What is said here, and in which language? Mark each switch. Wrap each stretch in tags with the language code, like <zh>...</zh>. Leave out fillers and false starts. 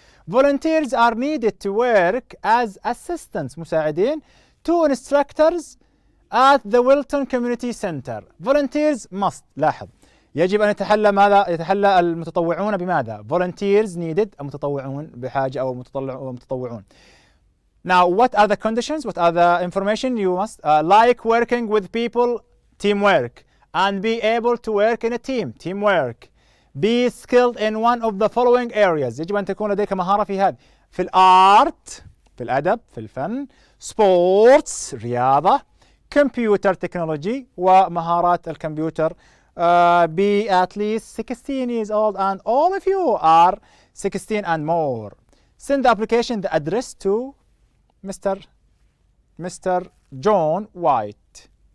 <en>Volunteers are needed to work as assistants مساعدين to instructors at the Wilton Community Center. Volunteers must.</en> <ar>لاحظ يجب أن يتحلى المتطوعون بماذا؟</ar> <en>Volunteers needed</en> <ar>المتطوعون بحاجة أو متطوعون.</ar> <en>Now, what are the conditions? What are the information you must like working with people, teamwork, and be able to work in a team, teamwork. Be skilled in one of the following areas.</en> <ar>يجب أن تكون لديك مهارة في هذا. في الآرت، في الأدب، في الفن، sports رياضة، computer technology ومهارات الكمبيوتر.</ar> <en>Be at least 16 years old and all of you are 16 and more. Send the application, the address to Mr. John White.</en>